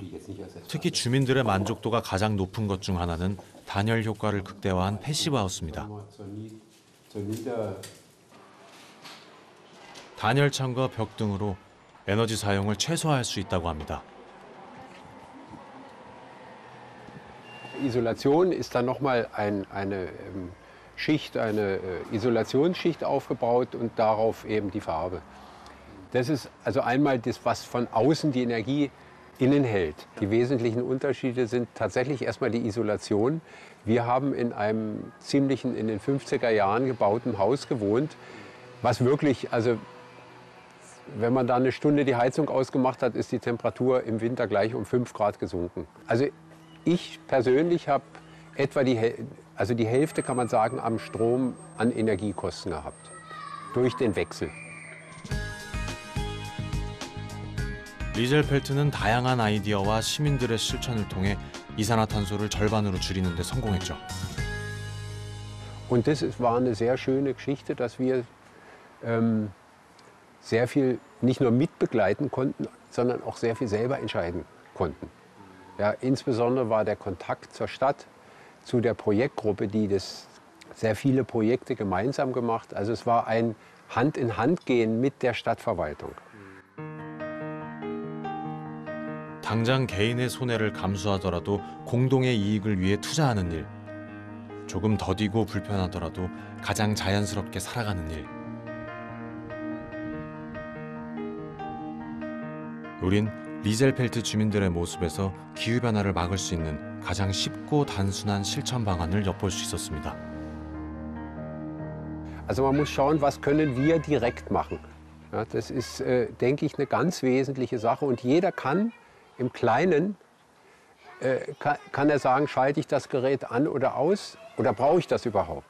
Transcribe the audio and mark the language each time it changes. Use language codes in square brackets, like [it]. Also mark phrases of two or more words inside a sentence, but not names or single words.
[ko] 특히 주민들의 만족도가 가장 높은 것 중 하나는 단열 효과를 극대화한 패시브 하우스입니다. 단열창과 벽 등으로 에너지 사용을 최소화할 수 있다고 합니다. [de] Isolation ist dann nochmal eine Schicht, eine Isolationsschicht aufgebaut und darauf eben die Farbe. Das ist also einmal das, was von außen die Energie innen hält. Die wesentlichen Unterschiede sind tatsächlich erstmal die Isolation. Wir haben in einem ziemlichen, in den 50er Jahren gebauten Haus gewohnt, was wirklich, also wenn man da eine Stunde die Heizung ausgemacht hat, ist die Temperatur im Winter gleich um 5 Grad gesunken. Also ich persönlich habe etwa die Hälfte, kann man sagen, am Strom an Energiekosten gehabt. Durch den Wechsel. [ko] 리젤펠트는 다양한 아이디어와 시민들의 실천을 통해 이산화탄소를 절반으로 줄이는 데 성공했죠. [de] Und das war eine sehr schöne Geschichte, dass wir sehr viel nicht nur mitbegleiten konnten, sondern auch sehr viel selber entscheiden konnten. Ja, insbesondere war der Kontakt zur Stadt, zu der Projektgruppe, die das sehr viele Projekte gemeinsam gemacht. Also es war ein Hand-in-Hand-Gehen mit der Stadtverwaltung. [ko] 당장 개인의 손해를 감수하더라도 공동의 이익을 위해 투자하는 일. 조금 더디고 불편하더라도 가장 자연스럽게 살아가는 일. 우린 리젤펠트 주민들의 모습에서 기후변화를 막을 수 있는 가장 쉽고 단순한 실천 방안을 엿볼 수 있었습니다. [de] Also man muss schauen, was können wir direkt machen. Ja, das ist, denke ich, eine ganz wesentliche Sache. Und jeder kann im Kleinen, kann er sagen, schalte ich das Gerät an oder aus oder brauche ich das überhaupt?